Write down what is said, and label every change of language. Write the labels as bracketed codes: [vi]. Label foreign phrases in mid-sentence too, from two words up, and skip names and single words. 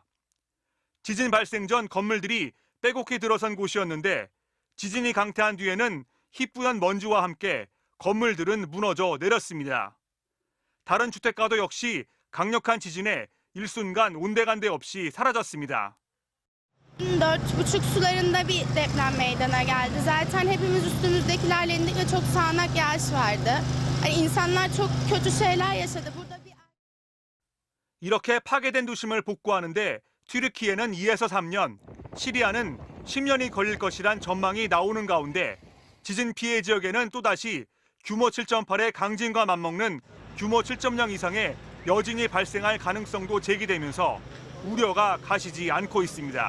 [ko] 지진 발생 전 건물들이 빼곡히 들어선 곳이었는데 지진이 강타한 뒤에는 희뿌연 먼지와 함께 건물들은 무너져 내렸습니다. 다른 주택가도 역시 강력한 지진에 일순간 온데간데 없이 사라졌습니다. [tr] 4,5 sularında bir deprem meydana geldi. Zaten hepimiz üstümüzdekilerle indik ve çok sağanak yağış vardı. İnsanlar çok kötü şeyler yaşadı. Burada bir... [ko] 이렇게 파괴된 도심을 복구하는데 튀르키예는 2에서 3년, 시리아는 10년이 걸릴 것이란 전망이 나오는 가운데 지진 피해 지역에는 또다시 규모 7.8의 강진과 맞먹는 규모 7.0 이상의 여진이 발생할 가능성도 제기되면서 우려가 가시지 않고 있습니다.